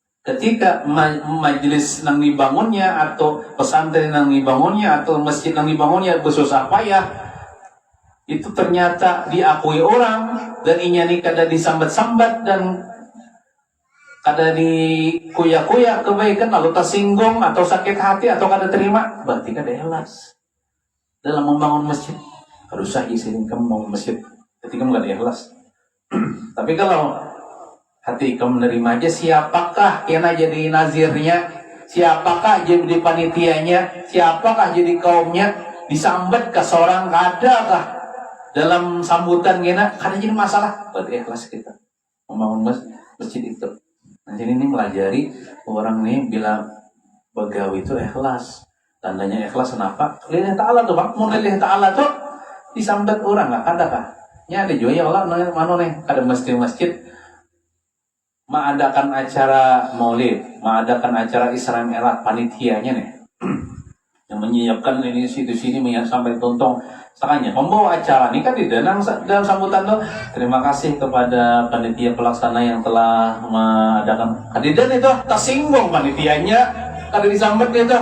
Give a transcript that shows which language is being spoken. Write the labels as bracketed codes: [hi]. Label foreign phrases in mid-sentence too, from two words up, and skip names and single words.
[bjn] ketika majelis nang dibangunnya atau pesantren nang dibangunnya atau masjid nang dibangunnya bersusah payah, itu ternyata diakui orang dan inyani kada disambat-sambat dan kada dikuya-kuya kebaikan lalu tersinggung atau sakit hati atau kada terima, berarti kada ikhlas dalam membangun masjid. Kada usah izin kamu membangun masjid ketika kamu kada ikhlas. Tapi kalau hati kamu menerima aja, siapakah yang jadi nazirnya, siapakah jadi panitianya, siapakah jadi kaumnya, disambat ke seorang kadakah dalam sambutan gina, kada jadi masalah, berarti ikhlas kita membangun masjid itu. Nah, jadi ini melajari orang nih bila begawi itu ikhlas. Tandanya ikhlas kenapa? [ar] Lillahi ta'ala [bjn] tuh bang, mau [ar] lillahi ta'ala [bjn] tuh disambat orang nggak kada kah? Ya ada juga ya Allah mana nih kada masjid mengadakan acara maulid, mengadakan acara Isra Mi'raj, panitianya nih yang menyiapkan ini situ-sini sampai tontong sakanya membawa acara ini kan di dalam sambutan tuh terima kasih kepada panitia pelaksana yang telah mengadakan hadiran itu tersinggung panitianya kada disambut itu.